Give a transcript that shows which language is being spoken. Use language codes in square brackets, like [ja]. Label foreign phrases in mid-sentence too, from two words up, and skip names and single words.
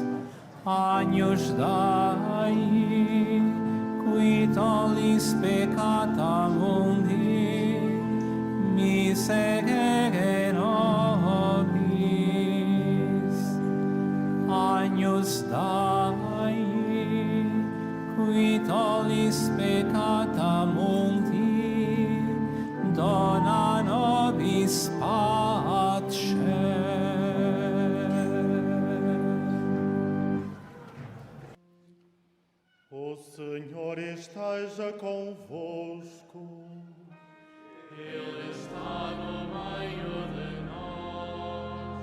[la] Agnus Dei, qui tollis peccata mundi, miserere nobis. Agnus Dei, qui tollis peccata mundi, dona nobis pace. [pt] O Senhor esteja convosco. Ele está no meio de nós.